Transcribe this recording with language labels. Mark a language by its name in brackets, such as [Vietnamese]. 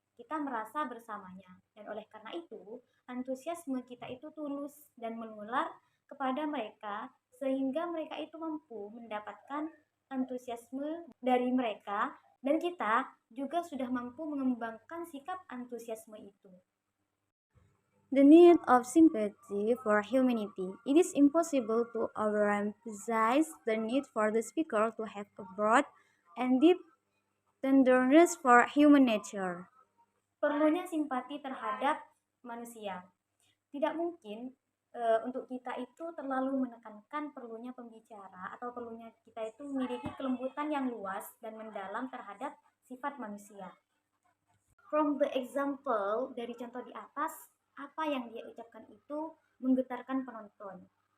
[Indonesian] Kita merasa bersamanya, dan oleh karena itu antusiasme kita itu tulus dan menular kepada mereka sehingga mereka itu mampu mendapatkan antusiasme dari mereka dan kita juga sudah mampu mengembangkan sikap antusiasme itu. [English] The need of sympathy for humanity. It is impossible to overemphasize the need for the speaker to have a broad and deep tenderness for human nature. [Indonesian] Perlunya simpati terhadap manusia. Tidak mungkin untuk kita itu terlalu menekankan perlunya pembicara atau perlunya kita itu memiliki kelembutan yang luas dan mendalam terhadap sifat manusia. [English] From the example [Indonesian] dari contoh di atas, apa yang dia ucapkan itu menggetarkan penonton.